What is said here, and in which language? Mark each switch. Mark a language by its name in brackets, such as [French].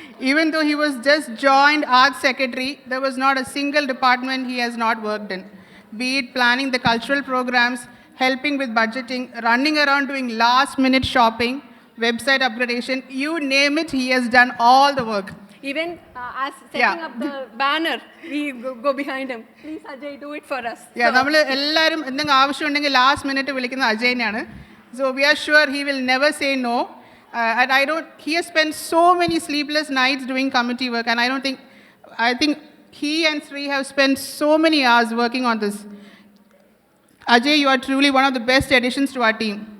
[English] Even though he was just joined arts secretary, there was not a single department he has not worked in. Be it planning the cultural programs, helping with budgeting, running around doing last-minute shopping, website upgradation, you name it, he has done all the work. Even as setting up the banner, we go behind him. Please, Ajay, do it for us. [Malayalam] Yeah, നമ്മൾ എല്ലാവരും എന്തെങ്കിലും ആവശ്യമുണ്ടെങ്കിൽ last minute വിളിക്കുന്ന അജയനെയാണ്. [English] So we are sure he will never say no. And he has spent so many sleepless nights doing committee work, and I think he and Sri have spent so many hours working on this. Ajay, you are truly one of the best additions to our team.